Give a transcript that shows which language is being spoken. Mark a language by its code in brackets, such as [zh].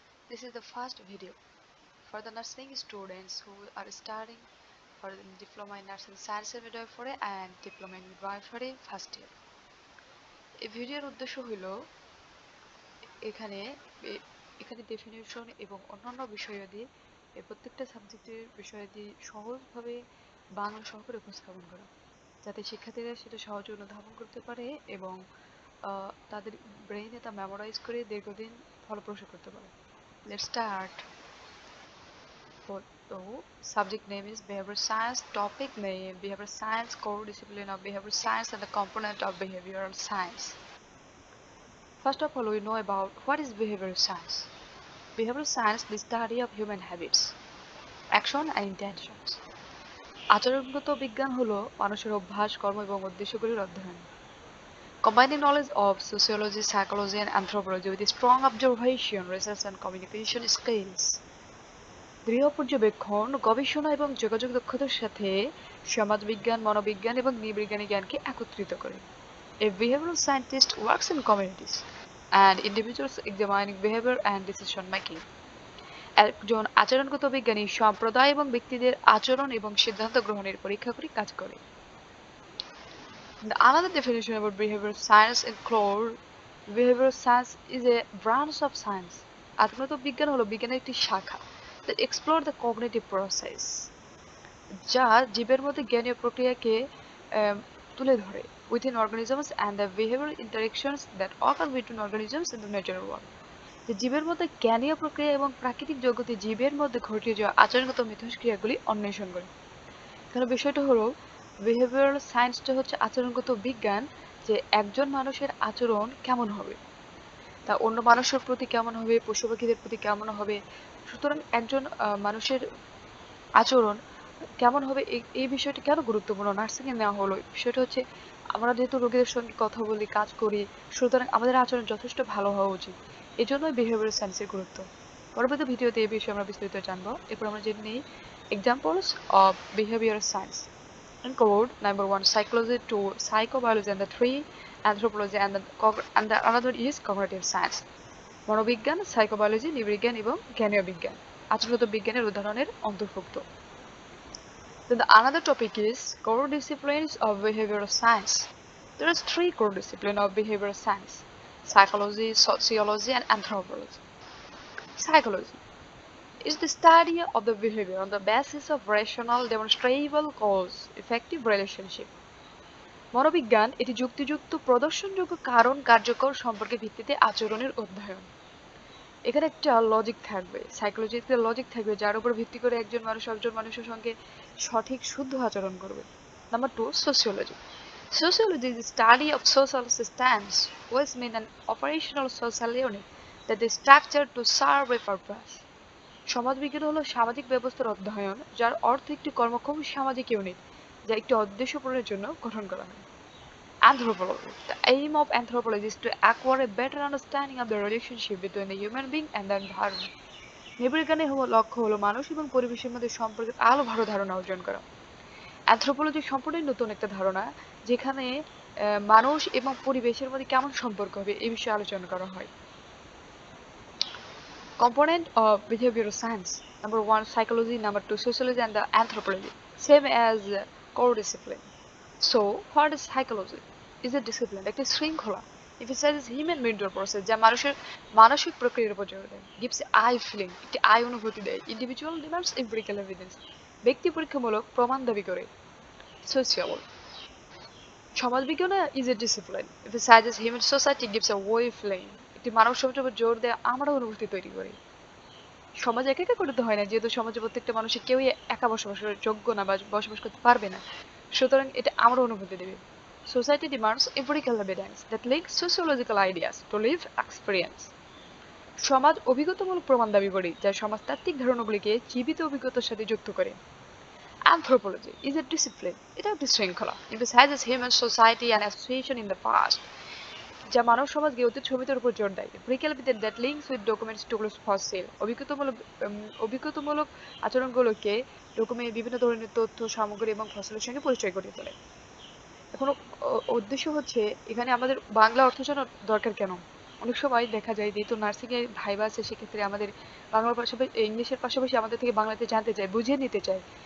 [en] This is the first video for the nursing students who are studying for the diploma in nursing science and midwifery and diploma in midwifery first year. [bn] এই ভিডিওর উদ্দেশ্য হলো এখানে এখানে definition এবং অন্যান্য বিষয়াদি এই প্রত্যেকটা সাবজেক্টের বিষয়াদি সহজভাবে বাংলা সহকারে উপস্থাপন করা, যাতে শিক্ষার্থীরা সেটা সহজে অনুধাবন করতে পারে এবং তাদের ব্রেইনে তা মেমোরাইজ করে দীর্ঘদিন ফলপ্রসূ করতে পারে। [en] Let's start. So, subject name is behavioral science. Topic name behavioral science, core discipline of behavioral science and the component of behavioral science. First of all, we know about what is behavioral science. Behavioral science is the study of human habits, action and intentions. [bn] আচরণগত বিজ্ঞান হলো মানুষের অভ্যাস, কর্ম এবং উদ্দেশ্যগুলির অধ্যয়ন। [en] Combining knowledge of sociology, psychology and anthropology with strong observation, research and communication skills. [bn] দৃঢ় পর্যবেক্ষণ, গবেষণা এবং যোগাযোগ দক্ষতার সাথে সমাজবিজ্ঞান, মনোবিজ্ঞান এবং নৃবিজ্ঞানী জ্ঞানকে একত্রিত করে। [en] A behavioral scientist works in communities and individuals examining behavior and decision making. [bn] একজন আচরণগত বিজ্ঞানী সম্প্রদায় এবং ব্যক্তিদের আচরণ এবং সিদ্ধান্ত গ্রহণের পরীক্ষা করে কাজ করে। [en] Another definition about behavioral science includes behavioral science is a branch of science. [bn] আচরণগত বিজ্ঞান হলো বিজ্ঞানের একটি শাখা [en] that explore the cognitive process, [bn] যা জীবের মধ্যে জ্ঞানীয় প্রক্রিয়াকে তুলে ধরে [en] within organisms and the behavioral interactions that occur between organisms in the natural world. [bn] যে জীবের মধ্যে জ্ঞানীয় প্রক্রিয়া এবং প্রাকৃতিক জগতে জীবের মধ্যে ঘটে যাওয়া আচরণগত মিথস্ক্রিয়াগুলি অন্বেষণ করে। এখানে বিষয়টা হলো বিহেভিয়ারাল সায়েন্সটা হচ্ছে আচরণগত বিজ্ঞান, যে একজন মানুষের আচরণ কেমন হবে, তা অন্য মানুষের প্রতি কেমন হবে, পশু পাখিদের প্রতি কেমন হবে। সুতরাং একজন মানুষের আচরণ কেমন হবে এই বিষয়টি কেন গুরুত্বপূর্ণ নার্সিংয়ে নেওয়া হলো। বিষয়টা হচ্ছে আমরা যেহেতু রোগীদের সঙ্গে কথা বলি, কাজ করি, সুতরাং আমাদের আচরণ যথেষ্ট ভালো হওয়া উচিত। এই জন্যই বিহেভিয়ারাল সায়েন্সের গুরুত্ব। পরবর্তী ভিডিওতে এই বিষয়ে আমরা বিস্তারিত জানবো। এরপর আমরা জেনে নিই [en] Examples of behavioural science. Include number 1 psychology, 2 psychobiology, and the 3 anthropology, and the another is cognitive science. [bn] মনোবিজ্ঞান, সাইকোবায়োলজি, নৃবিজ্ঞান এবং জ্ঞানীয় বিজ্ঞান আচরণগত বিজ্ঞানের উদাহরণের অন্তর্ভুক্ত। [en] Then the another topic is core disciplines of behavioral science. There are 3 core disciplines of behavioral science: psychology, sociology, and anthropology. Psychology is the study of the behavior on the basis of rational, demonstrable cause, effective relationship. [bn] মনোবিজ্ঞান এটি যুক্তিযুক্ত প্রদর্শনযোগ্য কারণ কার্যকর সম্পর্কের ভিত্তিতে আচরণের অধ্যয়ন। এখানে একটা লজিক থাকবে, সাইকোলজিতে লজিক থাকবে, যার উপর ভিত্তি করে একজন মানুষ অপরজন মানুষের সঙ্গে সঠিক শুদ্ধ আচরণ করবে। Number 2 sociology. [en] Sociology is the study of social systems which mean an operational social unit that is structured to serve a purpose. [bn] সমাজবিজ্ঞান হলো সামাজিক ব্যবস্থার অধ্যয়ন, যার অর্থ একটি কর্মক্ষম সামাজিক ইউনিট যা একটি উদ্দেশ্য পূরণের জন্য গঠন করা হয়। [en] Anthropology. The aim of anthropology is to acquire a better understanding of the relationship between the human being and the environment. [bn] নৃবিজ্ঞানের লক্ষ্য হলো মানুষ এবং পরিবেশের মধ্যে সম্পর্কের আরও ভালো ধারণা অর্জন করা। অ্যানথ্রোপোলজি সম্পূর্ণ নতুন একটা ধারণা, যেখানে মানুষ এবং পরিবেশের মধ্যে কেমন সম্পর্ক হবে এই বিষয়ে আলোচনা করা হয়। [en] Component of behavioral science. Number 1 psychology, number 2 sociology, and the anthropology, same as core discipline. So what is psychology? Is a discipline, [bn] একটি শৃঙ্খলা, [en] emphasizes human mental process, [bn] যা মানুষের মানসিক প্রক্রিয়ার উপর জোর দেয়, [en] gives I feeling, [bn] একটি I অনুভূতি দেয়, [en] individual demands empirical evidence, [bn] ব্যক্তি পরীক্ষামূলক প্রমাণ দাবি করে। Sociology, সমাজবিজ্ঞান [en] is a discipline, emphasizes human society, gives a way feeling, [bn] একটি মানব সমাজের উপর জোর দেয়, আমরা অনুভূতি তৈরি করে। সমাজ একা একা করতে হয় না, যেহেতু সমাজে প্রত্যেকটা মানুষের কেউই একা বসবাস করার যোগ্য না বা বসবাস করতে পারবে না, সুতরাং এটা আমরা অনুভূতি দেবে। [en] Society demands empirical evidence that links sociological ideas to live experience. [bn] সমাজ অভিজ্ঞতামূলক প্রমাণ দাবি করে, যা সমাজতাত্ত্বিক ধারণাগুলিকে জীবিত অভিজ্ঞতার সাথে যুক্ত করে। [en] Anthropology is a discipline, [bn] এটা একটি শৃঙ্খলা, [en] emphasizes human society and association in the past, [bn] যা মানব সমাজকে অতীত ছবিতার উপর জোর দেয়। [en] Empirical evidence that links with documents to fossil, [bn] অভিজ্ঞতামূলক আচরণগুলোকে document বিভিন্ন ধরনের তথ্য সামগ্রী এবং ফসলের সঙ্গে পরিচয় করিয়ে তোলে। এখন উদ্দেশ্য হচ্ছে এখানে আমাদের বাংলা অর্থ জানা দরকার কেন? অনেক সময় দেখা যায় যেহেতু নার্সিং এর ভাইবা আছে সেক্ষেত্রে আমাদের বাংলার পাশাপাশি ইংলিশের পাশাপাশি আমাদের থেকে বাংলাতে জানতে চায়, বুঝিয়ে নিতে চায়।